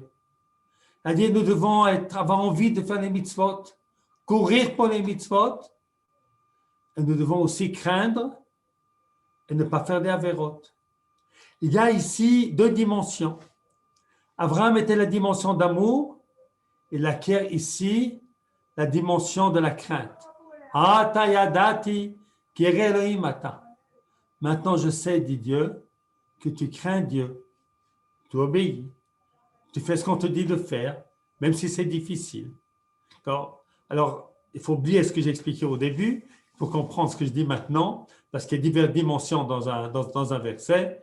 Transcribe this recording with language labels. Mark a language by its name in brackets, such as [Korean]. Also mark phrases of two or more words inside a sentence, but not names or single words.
[French] C'est-à-dire, nous devons avoir envie de faire les mitzvot, courir pour les mitzvot, et nous devons aussi craindre et ne pas faire des avérotes. Il y a ici deux dimensions. Abraham était la dimension d'amour, il acquiert ici la dimension de la crainte. [Hebrew] עתה ידעתי כי ירא אלהים אתה. [French] Maintenant, je sais, dit Dieu, que tu crains Dieu, tu obéis, tu fais ce qu'on te dit de faire, même si c'est difficile. D'accord? Alors, il faut oublier ce que j'ai expliqué au début pour comprendre ce que je dis maintenant, parce qu'il y a diverses dimensions dans un verset.